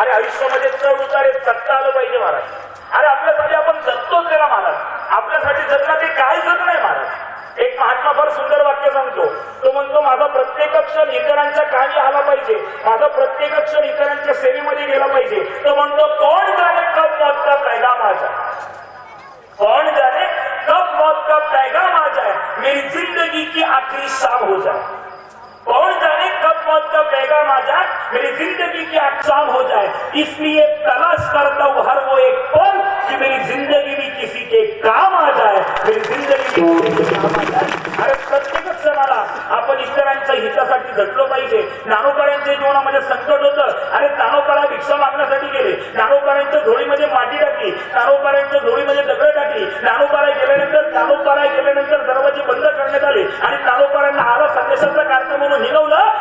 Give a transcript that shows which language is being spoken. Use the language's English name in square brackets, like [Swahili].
[Marathi] अरे आयुष्यामध्ये चढ उतार जगता आलं पाहिजे महाराज. अरे आपल्यासाठी आपण जगतोच त्याला महाराज, आपल्यासाठी जगणं ते काय जग नाही महाराज. एक महात्मा फार सुंदर वाक्य सांगतो. तो म्हणतो माझा प्रत्येक क्षण इतरांच्या कामी आला पाहिजे, माझा प्रत्येक क्षण इतरांच्या सेवेमध्ये गेला पाहिजे. तो म्हणतो [Hindi] कौन जाने कब मौत का पैगाम आ जाए, कौन जाने कब मौत का पैगाम आ जाए, मेरी जिंदगी की आखिरी शाम हो जाए. कौन जाने कब मौत का पैगाम आ जाए, मेरी जिंदगी की शाम हो जाए. इसलिए तलाश करता हूं हर वो एक पल कि मेरी जिंदगी भी किसी के काम आ जाए, मेरी जिंदगी भी किसी के काम आ जाए. [Marathi] अरे प्रत्येक क्षणाला आपण इतरांच्या हितासाठी झटलो पाहिजे. ज्ञानोबांच्या जीवनामध्ये संकट होतं. अरे ज्ञानोबाला भिक्षा मागण्यासाठी गेले, ज्ञानोबांच्या झोळीमध्ये माती टाकली, ज्ञानोबांच्या झोळीमध्ये दगड टाकली. ज्ञानोबाला गेल्यानंतर दरवाजे बंद करण्यात आले आणि ज्ञानोबांना आला संदेशाचा कार्यक्रम म्हणून निघवलं.